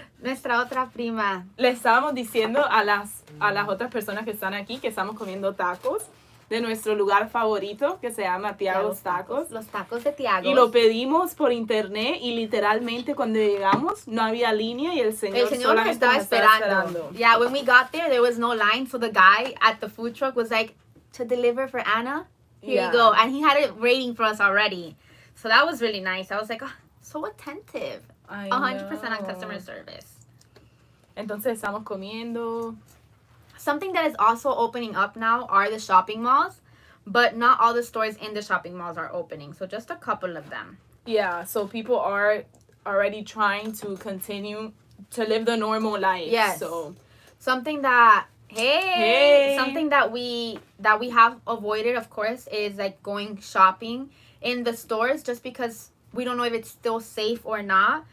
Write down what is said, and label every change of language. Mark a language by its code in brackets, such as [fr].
[es] Nuestra otra prima. Le estábamos diciendo a las otras personas que están aquí que estamos comiendo tacos de nuestro lugar favorito que se llama Thiago's Tacos. Los tacos de Thiago's. Y lo pedimos por internet y literalmente cuando llegamos no había línea y el señor nos estaba esperando. [en] Yeah, when we got there was no line, so the guy at the food truck was like, to deliver for Anna? Here you go. And he had it waiting for us already. So that was really nice. I was like, oh, so attentive. 100% on customer service. [es] Entonces estamos comiendo. [en] Something that is also opening up now are the shopping malls, but not all the stores in the shopping malls are opening. So just a couple of them. Yeah, so people are already trying to continue to live the normal life. Yes. So something that something that we have avoided, of course, is like going shopping in the stores, just because we don't know if it's still safe or not.